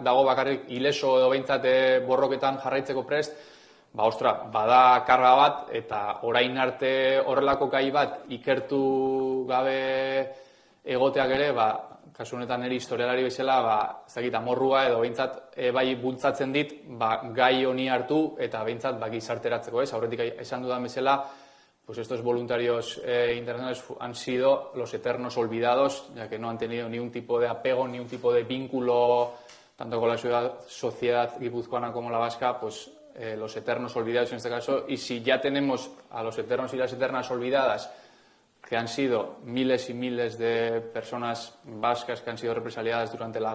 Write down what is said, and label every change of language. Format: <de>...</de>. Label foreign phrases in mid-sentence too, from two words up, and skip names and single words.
<eu>dago bakarrik ileso edo behintzat borroketan jarraitzeko prest, bada karga bat, eta orain arte horrelako gai bat ikertu gabe egoteak ere, kasu honetan niri historialari bezala, amorrua edo behintzat bai bultzatzen dit, gai honi hartu eta behintzat gizarteratzeko, ez? Aurretik esan dudan bezala,</eu> <es>pues estos voluntarios internacionales han sido los eternos olvidados, ya que no han tenido ni un tipo de apego, ni un tipo de vínculo, tanto con la sociedad guipuzcoana como la vasca, pues los eternos olvidados en este caso. Y si ya tenemos a los eternos y las eternas olvidadas, que han sido miles y miles de personas vascas que han sido represaliadas durante la</es>